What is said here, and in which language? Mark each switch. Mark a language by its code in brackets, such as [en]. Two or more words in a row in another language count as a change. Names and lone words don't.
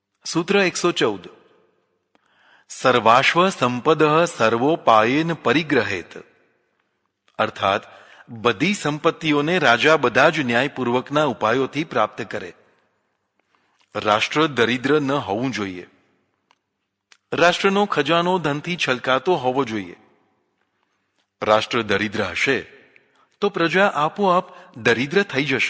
[gu] सूत्र 114 [sa] सर्वाश्व संपद सर्वोपायेन परिग्रहेत, [gu] અર્થાત બધી સંપત્તિઓને રાજા બધા જ ન્યાયપૂર્વકના ઉપાયોથી પ્રાપ્ત કરે. રાષ્ટ્ર દરિદ્ર ન હોવું જોઈએ. રાષ્ટ્રનો ખજાનો ધનથી છલકાતો હોવો જોઈએ. રાષ્ટ્ર દરિદ્ર હશે તો પ્રજા આપોઆપ દરિદ્ર થઈ જશે.